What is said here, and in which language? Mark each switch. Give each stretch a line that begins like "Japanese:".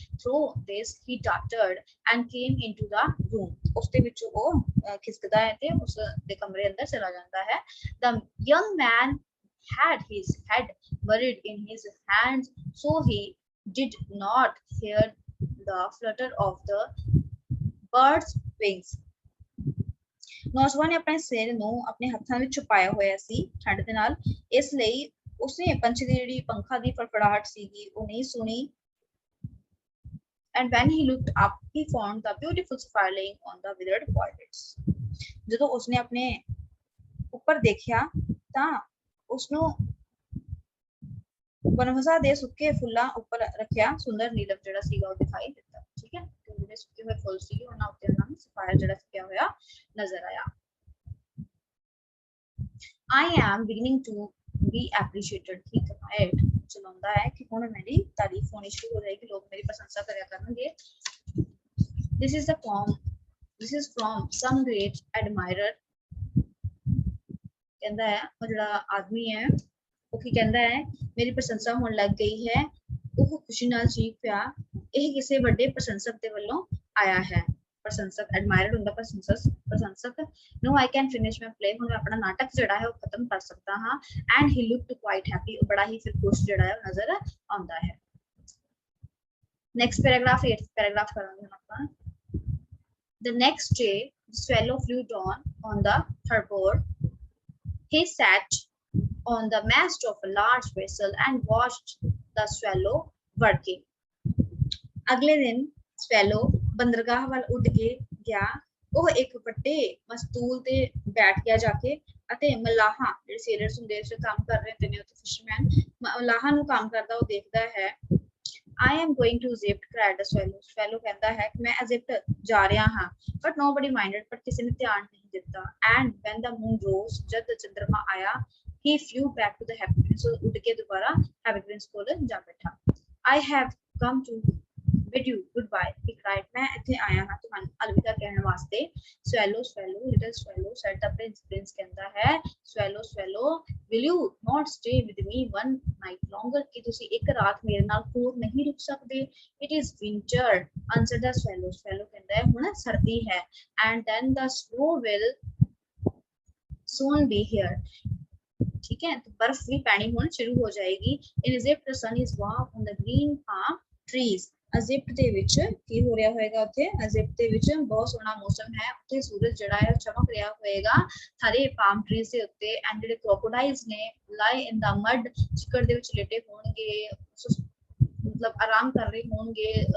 English: through this he darted and came into the room,
Punjabi: ਉਸਦੇ ਵਿੱਚ ਉਹ ਖਿਸਕਦਾ ਹੈ ਤੇ ਉਸ ਦੇ ਕਮਰੇ ਅੰਦਰ ਚਲਾ ਜਾਂਦਾ ਹੈ।
English: the young man had his head buried in his hands, so he did not hear the flutter of the bird's wings।
Punjabi: ਨੌਜਵਾਨ ਨੇ ਆਪਣੇ ਸਿਰ ਨੂੰ ਆਪਣੇ ਹੱਥਾਂ ਵਿੱਚ ਛੁਪਾਇਆ ਹੋਇਆ ਸੀ ਠੰਡ ਦੇ ਨਾਲ, ਇਸ ਲਈ ਉਸਨੇ ਪੰਛੀ ਦੀ ਜਿਹੜੀ ਪੰਖਾਂ ਦੀ ਫੜਫੜਾਹਟ ਸੀਗੀ ਉਹ ਨਹੀਂ ਸੁਣੀ।
English: and when he looked up he found the beautiful sapphire laying on the withered violets।
Punjabi: ਜਦੋਂ ਉਸਨੇ ਆਪਣੇ ਉੱਪਰ ਦੇਖਿਆ ਤਾਂ ਉਸਨੂੰ ਬਨਵਸਾ ਦੇ ਸੁੱਕੇ ਫੁੱਲਾਂ ਉੱਪਰ ਰੱਖਿਆ ਸੁੰਦਰ ਨੀਲਮ ਜਿਹੜਾ ਸੀਗਾ ਉਹ ਦਿਖਾਈ ਦਿੱਤਾ। ਠੀਕ ਹੈ, ਜਿਹੜੇ ਸੁੱਕੇ ਹੋਏ ਫੁੱਲ ਸੀਗੇ ਉਹਨਾਂ ਉੱਤੇ ਉਹਨਾਂ ਨੂੰ ਸਫਾਇਰ ਜਿਹੜਾ ਸੁੱਕਿਆ ਹੋਇਆ ਨਜ਼ਰ ਆਇਆ।
English: I am beginning to be appreciated, he cried।
Punjabi: ਚਲਾਉਂਦਾ ਹੈ ਕਿ ਹੁਣ ਮੇਰੀ ਤਾਰੀਫ ਹੋਣੀ ਸ਼ੁਰੂ ਹੋ ਜਾਏਗੀ, ਲੋਕ ਮੇਰੀ ਪ੍ਰਸ਼ੰਸਾ ਕਰਿਆ ਕਰਨਗੇ।
English: this is from some great admirer,
Punjabi: ਕਹਿੰਦਾ ਹੈ ਉਹ ਜਿਹੜਾ ਆਦਮੀ ਹੈ ਉਹ ਕੀ ਕਹਿੰਦਾ ਹੈ ਮੇਰੀ ਪ੍ਰਸ਼ੰਸਾ ਹੋਣ ਲੱਗ ਗਈ ਹੈ। ਉਹ ਖੁਸ਼ੀ ਨਾਲ ਚੀਖ ਪਿਆ, ਇਹ ਕਿਸੇ ਵੱਡੇ ਪ੍ਰਸ਼ੰਸਕ ਦੇ ਵੱਲੋਂ ਆਇਆ ਹੈ। ਪ੍ਰਸ਼ੰਸਕ ਐਡਮਾਇਰਰ ਹੁੰਦਾ, ਪ੍ਰਸ਼ੰਸਕ।
English: no I can finish my play,
Punjabi: ਹੁਣ ਮੈਂ ਆਪਣਾ ਨਾਟਕ ਜਿਹੜਾ ਹੈ ਉਹ ਖਤਮ ਕਰ ਸਕਦਾ ਹਾਂ।
English: and he looked quite happy,
Punjabi: ਉਹ ਬੜਾ ਹੀ ਫਿਰ ਖੁਸ਼ ਜਿਹੜਾ ਹੈ ਨਜ਼ਰ ਆਉਂਦਾ ਹੈ।
English: next paragraph 8th paragraph
Punjabi: ਕਰਾਂਗੇ ਆਪਾਂ।
English: the next day the swallow flew down on the harbour, he sat on the mast of a large vessel and watched the swallow working।
Punjabi: ਅਗਲੇ ਦਿਨ ਸਵੈਲੋ ਬੰਦਰਗਾਹ ਵੱਲ ਉੱਡ ਕੇ ਗਿਆ। ਉਹ ਇੱਕ ਵੱਡੇ ਮਸਤੂਲ ਤੇ ਬੈਠ ਗਿਆ ਜਾ ਕੇ ਅਤੇ ਮਲਾਹਾਂ ਜਿਹੜੇ ਸੇਲਰਸ ਹੁੰਦੇ ਇਸ ਕੰਮ ਕਰ ਰਹੇ ਹੁੰਦੇ ਨੇ ਉੱਥੇ ਫਿਸ਼ਰਮੈਨ, ਮਲਾਹਾਂ ਨੂੰ ਕੰਮ ਕਰਦਾ ਉਹ ਦੇਖਦਾ ਹੈ।
English: I am going to Egypt, cried the swallow।
Punjabi: Swallow ਕਹਿੰਦਾ ਹੈ ਕਿ ਮੈਂ ਇਜਿਪਟ ਜਾ ਰਿਹਾ ਹਾਂ।
English: but nobody minded,
Punjabi: ਪਰ ਕਿਸੇ ਨੇ ਧਿਆਨ ਨਹੀਂ ਦਿੱਤਾ।
English: and when the moon rose,
Punjabi: ਜਦ ਚੰਦਰਮਾ ਆਇਆ,
English: he flew back to the happy prince,
Punjabi: ਉੱਡ ਕੇ ਦੁਬਾਰਾ ਹੈਪੀ ਪ੍ਰਿੰਸ ਕੋਲ ਜਾ ਬੈਠਾ।
English: I have come to bid you goodbye, he cried।
Punjabi: ਮੈਂ ਇੱਥੇ ਆਇਆ ਹਾਂ ਤੁਹਾਨੂੰ ਅਲਵਿਦਾ ਕਹਿਣ ਵਾਸਤੇ।
English: swallow swallow little swallow said the prince,
Punjabi: Prince ਕਹਿੰਦਾ ਹੈ
English: swallow swallow will you not stay with me one night longer,
Punjabi: ਕਿ ਤੁਸੀਂ ਇੱਕ ਰਾਤ ਮੇਰੇ ਨਾਲ ਹੋਰ ਨਹੀਂ ਰੁਕ ਸਕਦੇ।
English: it is winter, answered the swallow।
Punjabi: swallow ਕਹਿੰਦਾ ਹੈ ਹੁਣ ਸਰਦੀ ਹੈ।
English: and then the snow will soon be here,
Hindi: ठीक है, तो बर्फ भी पैनी होनी शुरू हो जाएगी।
English: in Egypt the sun is warm on the green palm trees।
Punjabi: Egypt ਦੇ ਵਿੱਚ ਕੀ ਹੋ ਰਿਹਾ ਹੋਏਗਾ, ਉੱਥੇ ਇਜਿਪਟ ਦੇ ਵਿੱਚ ਬਹੁਤ ਸੋਹਣਾ ਮੌਸਮ ਹੈ, ਉੱਥੇ ਸੂਰਜ ਜਿਹੜਾ ਹੈ ਚਮਕ ਰਿਹਾ ਹੋਏਗਾ ਹਰੇ ਪਾਮ ਟਰੀਜ਼ ਦੇ ਉੱਤੇ। ਐਂਡ ਜਿਹੜੇ ਕ੍ਰੋਕੋਡਾਈਲਸ ਨੇ
English: lie in the mud,
Punjabi: ਚਿੱਕੜ ਦੇ ਵਿੱਚ ਲੇਟੇ ਹੋਣਗੇ, ਮਤਲਬ ਆਰਾਮ ਕਰ ਰਹੇ ਹੋਣਗੇ।